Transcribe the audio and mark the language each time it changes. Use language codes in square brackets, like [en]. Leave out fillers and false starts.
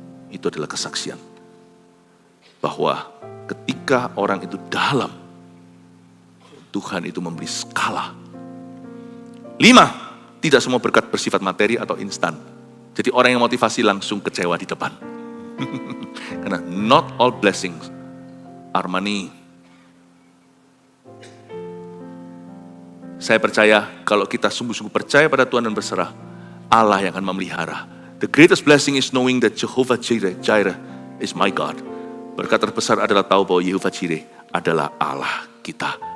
[id] Itu adalah kesaksian. Bahwa ketika orang itu dalam Tuhan itu memberi skala. 5, tidak semua berkat bersifat materi atau instan. Jadi orang yang motivasi langsung kecewa di depan. Karena [en] not all blessings are money. [id] Saya percaya kalau kita sungguh-sungguh percaya pada Tuhan dan berserah, Allah yang akan memelihara. [en] The greatest blessing is knowing that Jehovah Jireh is my God. [id] Berkat terbesar adalah tahu bahwa Yehovah Jireh adalah Allah kita.